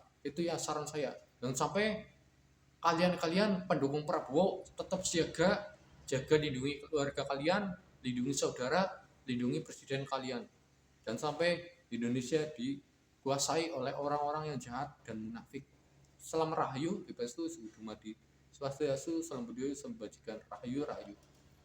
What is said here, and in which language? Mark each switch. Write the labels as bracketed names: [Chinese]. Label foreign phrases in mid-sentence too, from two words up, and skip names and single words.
[Indonesian] Itu ya saran saya. Dan sampai kalian pendukung Prabowo tetap siaga, jaga lindungi keluarga kalian, lindungi saudara, lindungi presiden kalian. Dan sampai Indonesia dikuasai oleh orang-orang yang jahat dan munafik. Salam rahayu, Dipastu Sudumadi. Swastiastu, salam budaya, salam bajikan, rahayu.